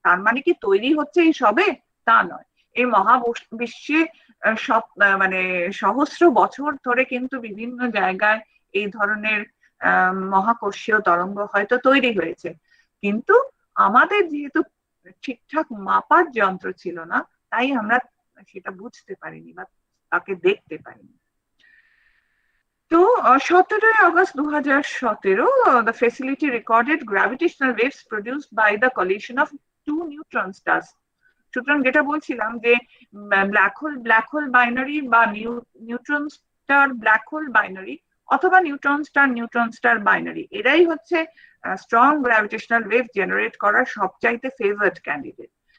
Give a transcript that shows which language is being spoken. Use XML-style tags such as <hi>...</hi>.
<bn>তার মানে কি তৈরি হচ্ছে এই সবে? তা নয়। এই মহাবিশ্বে সব মানে সহস্র বছর ধরে কিন্তু বিভিন্ন জায়গায় এই ধরনের মহাকর্ষীয় তরঙ্গ হয়তো তৈরি হয়েছে, কিন্তু আমাদের যেহেতু ঠিকঠাক মাপার যন্ত্র ছিল না, তাই আমরা সেটা বুঝতে পারিনি বা তাকে দেখতে পারিনি।</bn> <en>তো 17 August 2017, the facility recorded gravitational waves produced by the collision of two neutron stars.</en> <bn>সুতরাং যেটা বলছিলাম যে ব্ল্যাক হোল বাইনারি বা neutron star black hole binary অথবা নিউট্রন স্টার বাইনারি, এরাই হচ্ছে স্ট্রং গ্র্যাভিটেশনাল ওয়েভ জেনারেট করার সবচাইতে ফেভার্ড ক্যান্ডিডেট।</bn>